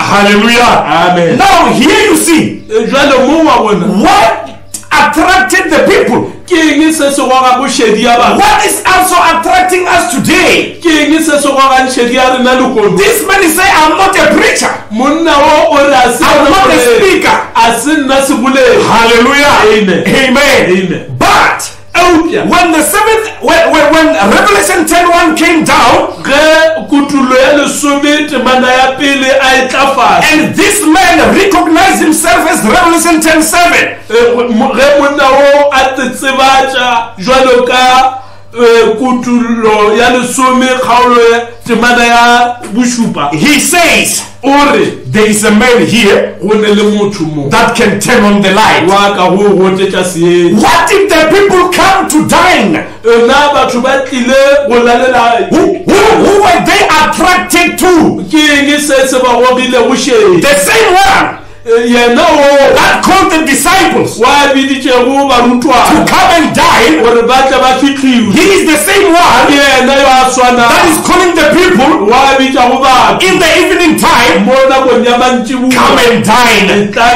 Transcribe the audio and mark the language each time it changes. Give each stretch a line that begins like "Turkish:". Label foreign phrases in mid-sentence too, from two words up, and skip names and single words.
English: Hallelujah. Amen. Now here you see
Northern Sotho: Jwale mo wa bona
English: what attracted the people.
Northern Sotho: ke eng se se goga bošedi ya batho?
English: What is also attracting us today?
Northern Sotho: Ke eng se se gogang šedi ya rena lekono?
English: This man is saying, I'm not a preacher,
Northern Sotho: Monna wo o re a se
English: I'm not a speaker.
Northern Sotho: a se nna se boleng.
English: Hallelujah. Amen. Amen. Amen. But
Northern Sotho: Eupša
English: when Revelation 10:1 came down,
Northern Sotho: ge kutulo ya lesome temana ya pele a etla fase,
English: and this man recognized himself as Revelation 10:7,
Northern Sotho: ge monna wo a tsetsebatša jwalo ka kutulo ya lesome kgaolo ya temana ya bošupa,
English: he says,
Northern Sotho: o re
English: there is a man here
Northern Sotho: go ne le motho mo
English: that can turn on the light.
Northern Sotho: wa ka go gotetša seeng.
English: What if the people come to dine?
Northern Sotho: Na batho ba tlile go lalela
English: Who were they attracted to?
Northern Sotho: ke eng se se ba gogile go šedi?
English: The same one that called the disciples to come and die, he is the same one that is calling the people in the evening time, come and dine.